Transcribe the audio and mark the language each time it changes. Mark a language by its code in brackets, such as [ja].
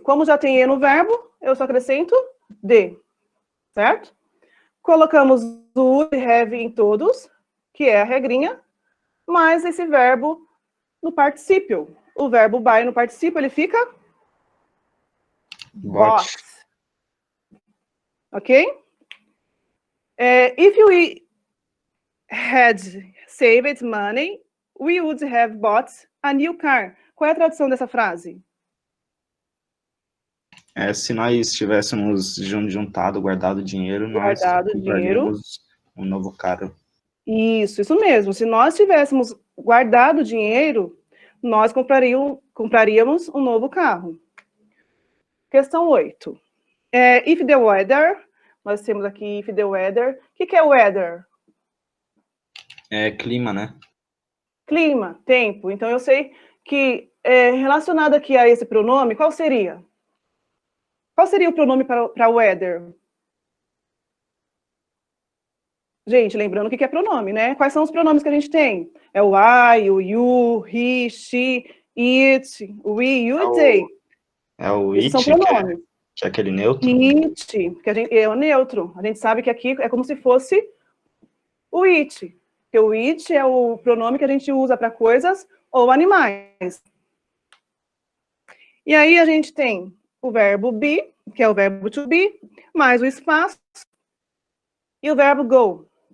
[pt] Como já tem e no verbo, eu só acrescento d. Certo? Colocamos o would have em todos, que é a regrinha, mais esse verbo no particípio. O verbo buy no particípio, ele fica bought. Ok? [en] If we had saved money, we would have bought a new car. [pt] Qual é a tradução dessa frase? Se nós tivéssemos juntado, guardado dinheiro, nós compraríamos um novo carro. Isso mesmo. Se nós tivéssemos guardado dinheiro, nós compraríamos um novo carro. Questão 8. [en] If the weather, [pt] nós temos aqui if the weather. O que é weather? É clima, né? Clima, tempo. Então, eu sei que relacionado aqui a esse pronome, qual seria? Qual seria o pronome para weather? Gente, lembrando o que é pronome, né? Quais são os pronomes que a gente tem? É o I, o you, he, she, it, we, you e they. É o Esses it, são pronomes. que é aquele neutro. It, que é o neutro. A gente sabe que aqui é como se fosse o it. Porque o it é o pronome que a gente usa para coisas ou animais. E aí a gente tem o verbo be, que é o verbo to be, mais o espaço, e o verbo go.